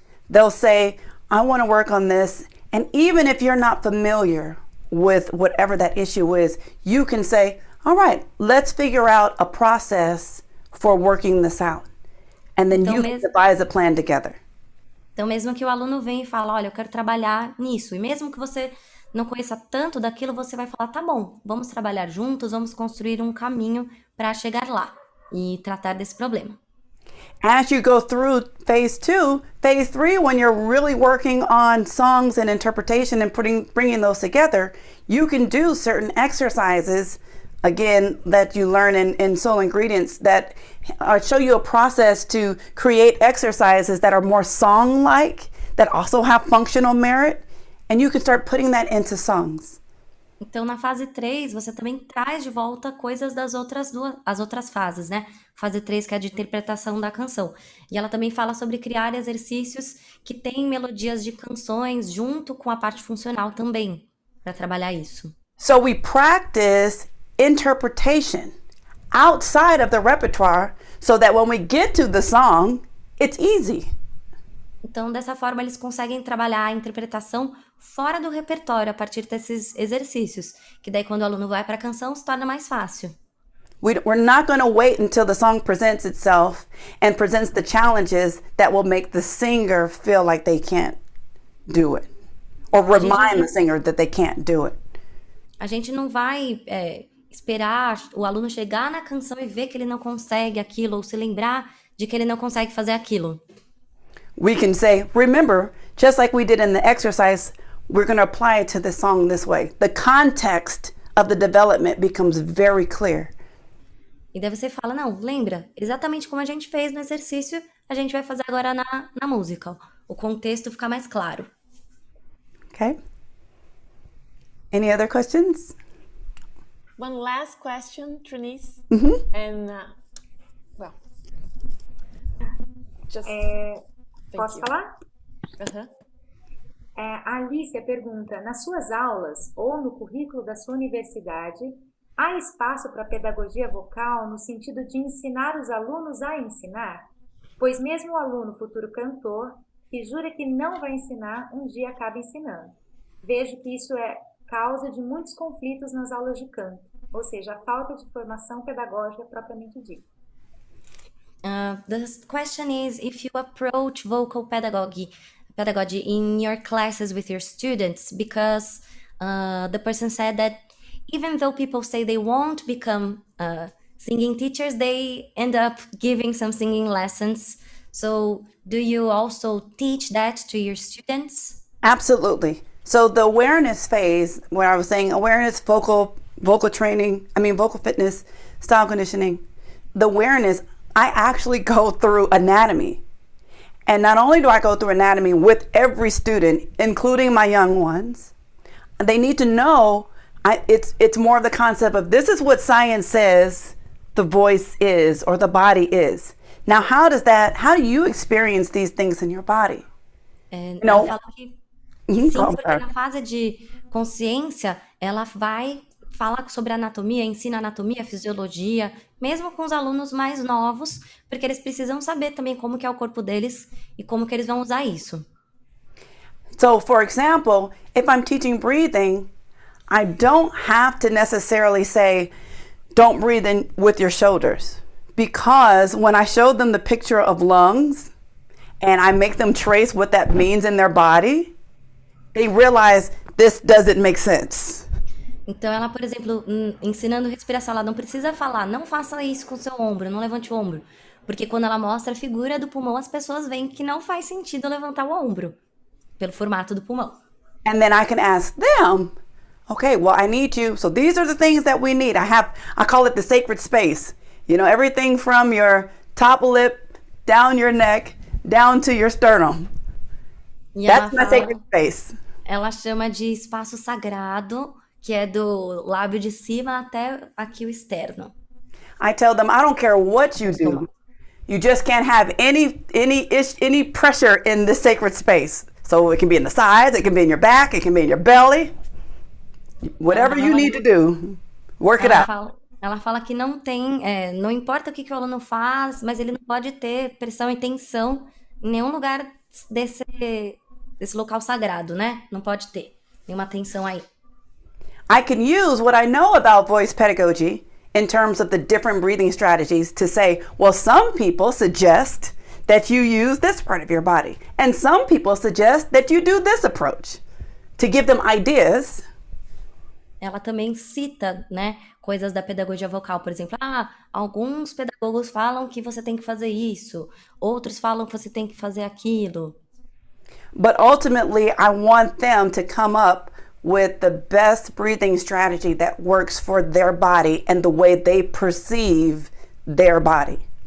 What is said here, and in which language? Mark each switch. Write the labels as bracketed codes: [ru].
[en] They'll say, I want to work on this. And even if you're not familiar with whatever that issue is, you can say, all right, let's figure out a process for working this out. And then you can devise a plan together. [pt] Então, mesmo que o aluno venha e fale, olha, eu quero trabalhar nisso. E mesmo que você não conheça tanto daquilo, você vai falar, tá bom, vamos trabalhar juntos, vamos construir um caminho para chegar lá e tratar desse problema. [en] As you go through phase 2, phase 3, when you're really working on songs and interpretation and bringing those together, you can do certain exercises, again, that you learn in Soul Ingredients that show you a process to create exercises that are more song-like, that also have functional merit, and you can start putting that into songs. [pt] Então, na fase 3, você também traz de volta coisas das as outras fases, né? Fase 3, que é a de interpretação da canção. E ela também fala sobre criar exercícios que têm melodias de canções junto com a parte funcional também, para trabalhar isso. [en] So we practice interpretation outside of the repertoire so that when we get to the song, it's easy. [pt] Então, dessa forma, eles conseguem trabalhar a interpretação fora do repertório a partir desses exercícios, que daí quando o aluno vai para a canção se torna mais fácil. [en] We're not going to wait until the song presents itself and presents the challenges that will make the singer feel like they can't do it, or remind the singer that they can't do it. [pt] A gente não vai esperar o aluno chegar na canção e ver que ele não consegue aquilo, ou se lembrar de que ele não consegue fazer aquilo. [en] We can say, remember, just like we did in the exercise, we're going to apply it to the song this way. The context of the development becomes very clear. [pt] E daí você fala, não, lembra, exatamente como a gente fez no exercício, a gente vai fazer agora na música. O contexto fica mais claro. [en] Okay. Any other questions? One last question, Trineice. And, well, just... [pt] Posso falar? Uh-huh. A Alicia pergunta, nas suas aulas ou no currículo da sua universidade, há espaço para pedagogia vocal no sentido de ensinar os alunos a ensinar? Pois mesmo o aluno futuro cantor, que jura que não vai ensinar, um dia acaba ensinando. Vejo que isso é causa de muitos conflitos nas aulas de canto, ou seja, a falta de formação pedagógica propriamente dita. [en] The question is if you approach vocal pedagogy in your classes with your students, because the person said that even though people say they won't become singing teachers, they end up giving some singing lessons. So do you also teach that to your students? Absolutely. So the awareness phase, where I was saying awareness, vocal training, vocal fitness, style conditioning, the awareness, I actually go through anatomy. And not only do I go through anatomy with every student, including my young ones, they need to know it's more of the concept of this is what science says the voice is or the body is. Now, how do you experience these things in your body? [pt] Eu falo que sim, porque na fase de consciência, ela vai falar sobre anatomia, ensina anatomia, fisiologia, mesmo com os alunos mais novos, porque eles precisam saber também como que é o corpo deles e como que eles vão usar isso. [en] So, for example, if I'm teaching breathing, I don't have to necessarily say, don't breathe in with your shoulders. Because when I show them the picture of lungs and I make them trace what that means in their body, they realize this doesn't make sense. [pt] Então, ela, por exemplo, ensinando respiração, ela não precisa falar, não faça isso com o seu ombro, não levante o ombro. Porque quando ela mostra a figura do pulmão, as pessoas veem que não faz sentido levantar o ombro, pelo formato do pulmão. [en] And then I can ask them, okay, well, I need you. So these are the things that we need. I call it the sacred space. You know, everything from your top lip, down your neck, down to your sternum. That's my sacred space. [pt] Ela chama de espaço sagrado, que é do lábio de cima até aqui o externo. [en] I tell them, I don't care what you do. You just can't have any pressure in this sacred space. So it can be in the sides, it can be in your back, it can be in your belly. Whatever you need to do, work it out. [pt] Ela fala que não tem, não importa o que o aluno faz, mas ele não pode ter pressão e tensão em nenhum lugar desse local sagrado, né? Não pode ter nenhuma tensão aí. [en] I can use what I know about voice pedagogy in terms of the different breathing strategies to say, well, some people suggest that you use this part of your body, and some people suggest that you do this approach, to give them ideas. [pt] Ela também cita, né, coisas da pedagogia vocal, por exemplo, alguns pedagogos falam que você tem que fazer isso, outros falam que você tem que fazer aquilo. [en] But ultimately, I want them to come up with the best breathing strategy that works for their body and the way they perceive their body.